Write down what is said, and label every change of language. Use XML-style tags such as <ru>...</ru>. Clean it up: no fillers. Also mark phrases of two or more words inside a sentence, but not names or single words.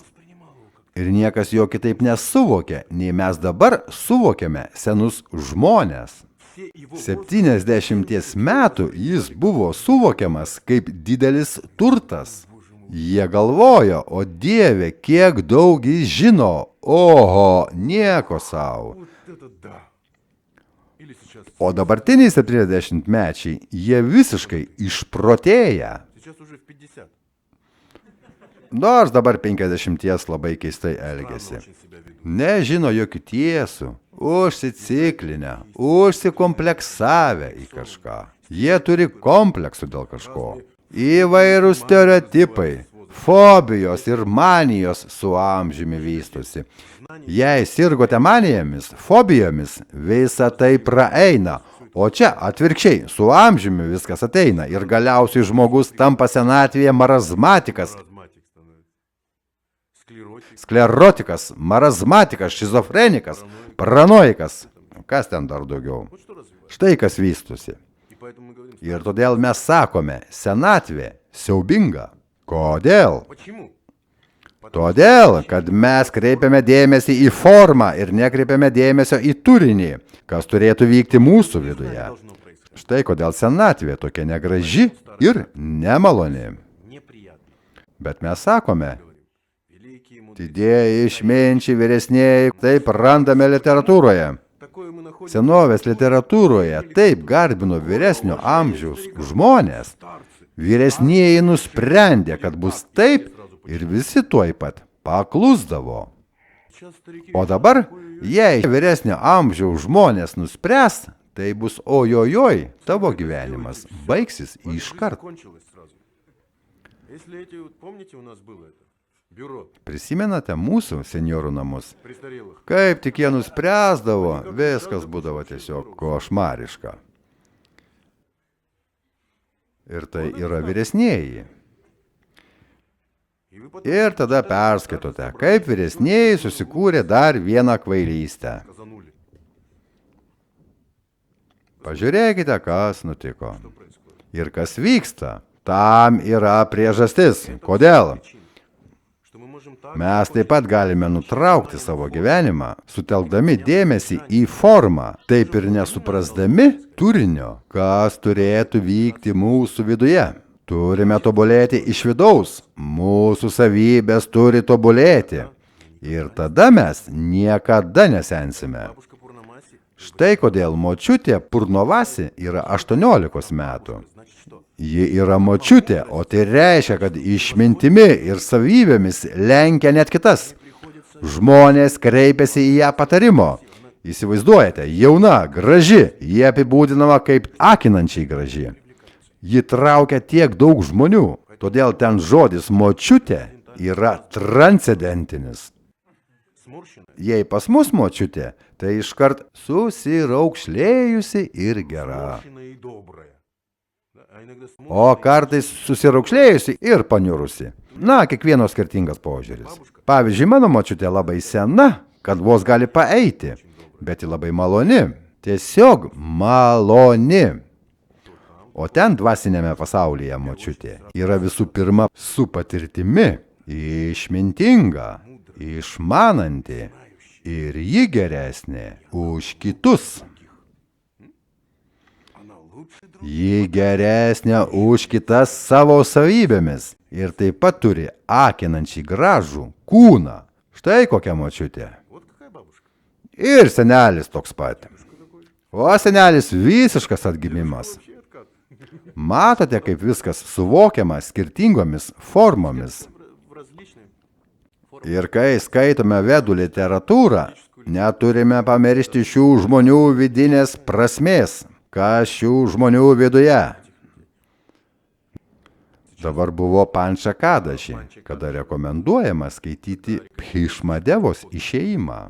<lt>Ir niekas jo kitaip nesuvokė, nei mes dabar suvokiame senus žmonės. 70 metų jis buvo suvokiamas kaip didelis turtas. Jie galvojo, o Dieve, kiek daug jis žino, oho, nieko savo.</lt> <ru>Вот это да. Или сейчас.</ru> <lt>O dabartiniai 70-mečiai, jie visiškai išprotėję.</lt> <ru>Сейчас уже в 50.</ru> <lt>Nors dabar 50 labai keistai elgesi.</lt> <ru>Очень себя ведут.</ru> <lt>Nežino jokių tiesų, užsiciklinę, užsikompleksavę į kažką. Jie turi kompleksų dėl kažko. Įvairūs stereotipai, fobijos ir manijos su amžiumi vystosi. Jei sirgote manijomis, fobijomis, visa tai praeina. O čia atvirkščiai, su amžiumi viskas ateina ir galiausiai žmogus tampa senatvėje marazmatikas,</lt> <ru>Маразматик становится. Склеротик.</ru> <lt>sklerotikas, marazmatikas, šizofrenikas, paranoikas. Kas ten dar daugiau?</lt> <ru>Вот что развивается.</ru> <lt>Štai kas vystosi.</lt> <ru>И поэтому мы говорим,</ru> <lt>Ir todėl mes sakome, senatvė siaubinga. Kodėl?</lt> <ru>почему?</ru> <lt>Todėl, kad mes kreipiame dėmesį į formą ir nekreipiame dėmesio į turinį, kas turėtų vykti mūsų viduje.</lt> <ru>Должно происходить.</ru> <lt>Štai kodėl senatvė tokia negraži ir nemaloni.</lt> <ru>Неприятно.</ru> <lt>Bet mes sakome,</lt> <ru>Великие мудрые.</ru> <lt>didieji išminčiai vyresnėjai, taip randame literatūroje.</lt> <ru>Такое мы находим.</ru> <lt>Senovės literatūroje taip garbino vyresnio amžiaus žmonės. Vyresnieji nusprendė, kad bus taip ir visi tuoj pat paklusdavo.</lt> <ru>Сейчас старики.</ru> <lt>O dabar, jei vyresnio amžiaus žmonės nuspręs, tai bus ojojoj, tavo gyvenimas baigsis iškart.</lt> <ru>Кончилось сразу. Если эти, вот помните, у нас было это? Бюро</ru> <lt>Prisimenate mūsų senjorų namus?</lt> <ru>престарелых.</ru> <lt>Kaip tik jie nuspręsdavo, viskas būdavo tiesiog košmariška. Ir tai yra vyresnieji.</lt> <ru>И вы потом</ru> <lt>Ir tada perskaitote, kaip vyresnieji susikūrė dar vieną kvailystę.</lt> <ru>казанули.</ru> <lt>Pažiūrėkite, kas nutiko.</lt> <ru>Что происходит?</ru> <lt>Ir kas vyksta. Tam yra priežastis. Kodėl?</lt> <ru>Что мы можем так</ru> <lt>Mes taip pat galime nutraukti savo gyvenimą, sutelkdami dėmesį į formą, taip ir nesuprasdami turinio, kas turėtų vykti mūsų viduje. Turime tobulėti iš vidaus, mūsų savybės turi tobulėti. Ir tada mes niekada nesensime.</lt> <ru>бабушка Пурнамаси,</ru> <lt>Štai kodėl močiutė Purnovasi yra 18 metų.</lt> <ru>значит что?</ru> <lt>Ji yra močiutė, o tai reiškia, kad išmintimi ir savybėmis lenkia net kitas. Žmonės kreipiasi į ją patarimo. Įsivaizduojate, jauna, graži, ji apibūdinama kaip akinančiai graži. Ji traukia tiek daug žmonių, todėl ten žodis močiutė yra transcendentinis.</lt> <ru>Сморщенная,</ru> <lt>Jei pas mus močiutė, tai iškart susiraukšlėjusi ir gera.</lt> <ru>сморщенная и добрая. Да, а иногда</ru> <lt>O</lt> <ru>сморщенная</ru> <lt>kartais susiraukšlėjusi ir paniurusi. Na, kiekvieno skirtingas požiūris. Pavyzdžiui, mano močiutė labai sena, kad vos gali paeiti, bet ji labai maloni. Tiesiog maloni. O ten dvasinėme pasaulyje močiutė yra visų pirma su patirtimi, išmintinga, išmananti ir ji geresnė už kitus.</lt> <ru>она лучше друг.</ru> <lt>Ji geresnė už kitas savo savybėmis ir taip pat turi akinančiai gražų kūną. Štai kokia močiutė.</lt> <ru>Вот какая бабушка.</ru> <lt>Ir senelis toks pat. O senelis visiškas atgimimas.</lt> <ru>Вообще откат.</ru> <lt>Matote, kaip viskas suvokiama skirtingomis formomis.</lt> <ru>В различные формы.</ru> <lt>Ir kai skaitome vedų literatūrą, neturime pamiršti šių žmonių vidinės prasmės, kas šių žmonių viduje. Dabar buvo Pančakadaši, kada rekomenduojama skaityti Bhišmadevos išėjimą.</lt>